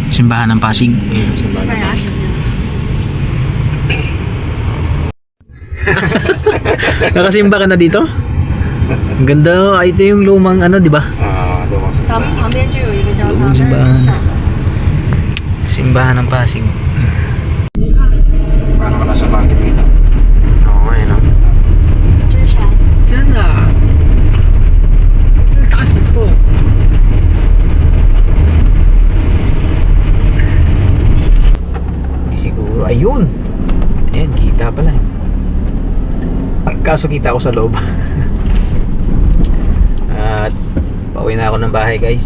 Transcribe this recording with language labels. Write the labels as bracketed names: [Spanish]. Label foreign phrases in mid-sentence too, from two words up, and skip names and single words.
[Filipino] simbahan ng Pasig. Nakasimba ka na dito? Ang ganda, oh. Ito yung lumang ano, di ba? lumang [Chinese] 旁边就有一个教堂， [Filipino] lumang [Chinese] 那是 [Filipino] simbahan. [Chinese] 小的。 [Filipino] Simbahan ng Pasig. Paano ka nasa bagay dito? Oo, ayun, no? [Chinese] 这是山。真的啊，这是大石头。 [Filipino] Siguro, ayun. Ayan, kita pala. Kaso kita ako sa loob. At pauwi na ako ng bahay, guys.